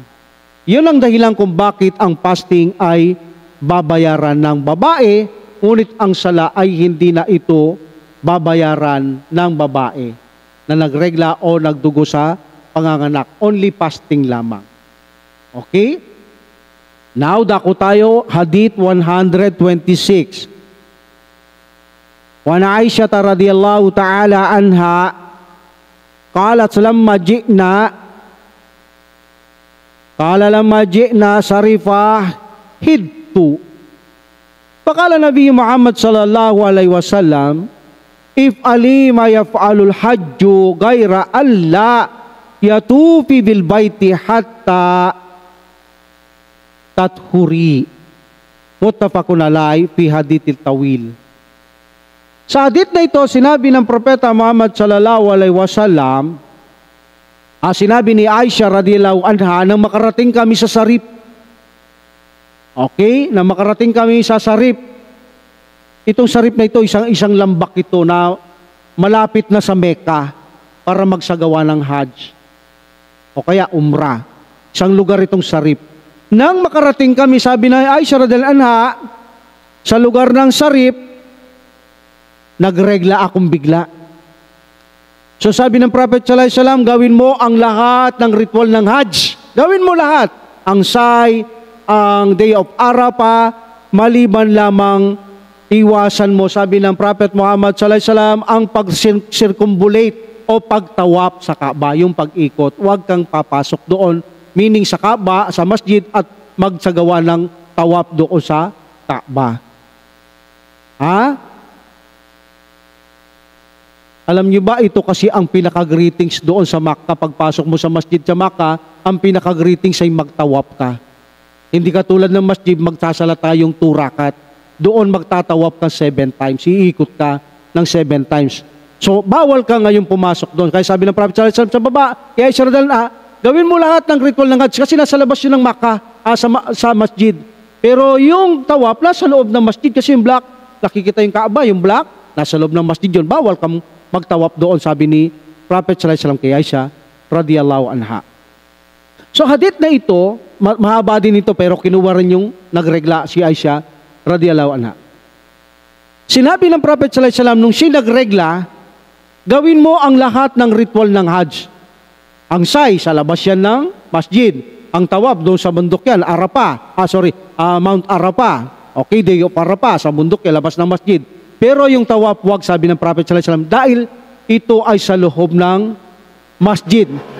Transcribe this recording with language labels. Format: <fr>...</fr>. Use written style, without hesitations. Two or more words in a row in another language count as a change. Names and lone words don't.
<tl>Yun ang dahilan kung bakit ang fasting ay babayaran ng babae, ngunit ang sala ay hindi na ito babayaran ng babae. na nagregla o nagdugo sa panganganak.</tl> <en>Only fasting</en> <tl>lamang. Okay? Now, dako tayo, Hadith 126.</tl> <ar>وعائشة رضي الله تعالى عنها قالت لما جئنا سرف حضت. فقال النبي محمد صلى الله عليه وسلم افعلي ما يفعل الحاج غير ألا تطوفي بالبيت حتى تطهري. متفق عليه في الحديث الطويل.</ar> <tl>Sa hadith na ito, sinabi ng Propeta Muhammad</tl> <ar>صلى الله عليه وسلم,</ar> <tl>sinabi ni Aisha</tl> <ar>رضي الله عنها,</ar> <tl>nang makarating kami sa Sarip. Okay? Nang makarating kami sa Sarip. Itong Sarip na ito, isang lambak ito na malapit na sa Mecca para magsagawa ng Hajj. O kaya Umrah. Isang lugar itong Sarip. Nang makarating kami, sabi na Aisha</tl> <ar>رضي الله عنها,</ar> <tl>sa lugar ng Sarip, nagregla akong bigla. So sabi ng Prophet</tl> <ar>صلى الله عليه وسلم,</ar> <tl>gawin mo ang lahat ng ritual ng Hajj. Gawin mo lahat. Ang Sa'i, ang Day of Arafah, maliban lamang iwasan mo, sabi ng Prophet Muhammad</tl> <ar>صلى الله عليه وسلم,</ar> <tl>ang pag-circumambulate o pagtawap sa Kaaba, yung pag-ikot. Huwag kang papasok doon, meaning sa Kaaba, sa masjid, at magsagawa ng tawap doon sa Kaaba. Ha? Alam niyo ba, ito kasi ang pinaka-greetings doon sa Makkah. Pagpasok mo sa masjid sa Makkah, ang pinaka-greetings ay magtawap ka. Hindi ka tulad ng masjid, magsasalata yung 2 rakat. Doon magtatawap ka 7 times. Iikot ka ng 7 times. So, bawal ka ngayon pumasok doon. Kaya sabi ng Prophet</tl> <ar>صلى الله عليه وسلم</ar> <tl>sa baba, kaya Aisha</tl> <ar>رضي الله عنها,</ar> <tl>gawin mo lahat ng ritual ng Hajj kasi nasa labas yun ng Makkah, sa masjid. Pero yung tawap, nasa loob ng masjid kasi yung black, nakikita yung Kaaba, yung black, nasa loob ng masjid yun. Bawal kang magtawap doon, sabi ni Prophet</tl> <ar>صلى الله عليه وسلم</ar> <tl>kay Aisha</tl> <ar>رضي الله عنها.</ar> <tl>So hadith na ito, mahaba din ito pero kinuha rin yung nagregla si Aisha</tl> <ar>رضي الله عنها.</ar> <tl>Sinabi ng Prophet</tl> <ar>صلى الله عليه وسلم</ar> <tl>nung siya nagregla, gawin mo ang lahat ng ritual ng Hajj. Ang Sa'i, sa labas yan ng masjid. Ang tawaf doon sa bundok yan, Mount Arafah. Okay, Day of Arafah, sa bundok yan, labas ng masjid. Pero yung tawaf, wag, sabi ng Prophet</tl> <ar>صلى الله عليه وسلم,</ar> <tl>dahil ito ay sa loob ng masjid.</tl>